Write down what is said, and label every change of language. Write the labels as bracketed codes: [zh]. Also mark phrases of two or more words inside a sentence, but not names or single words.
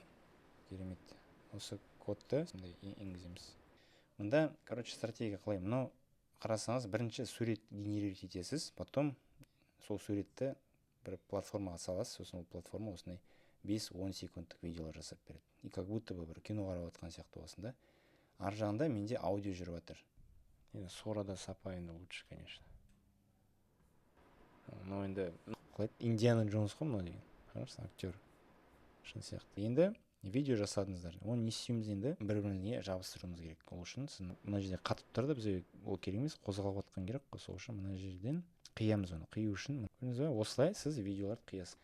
[kk] Керемет. Осы кодты енгіземіз. Мында, стратегия қалай? Мынау қарасаңыз, бірінші сурет генерировать етесіз, потом сол суретті бір платформаға саласыз, сосын ол платформа осындай 5-10 секундтық видеолар жасап береді. [ru] И как будто бы [kk] бір кино қарап отқан сияқты боласың да. Ар жағында менде аудио жүріп жатыр. Енді сорада сапа енді [ru] лучше, конечно. [kk] Но енді Индиана Джонс қой мынау деген. Қарасың, актер. Шын сияқты. Енді видео жасадыңыздар. Оны не істейміз енді? Бір-біріне жабыстыруымыз керек. Ол үшін мына жерде қатып тұрды, біз ол керек емес, қозғалып отқан керек. Сол үшін мына жерден қиямыз оны. Қию үшін осылай сіз видеоларды қиясыз.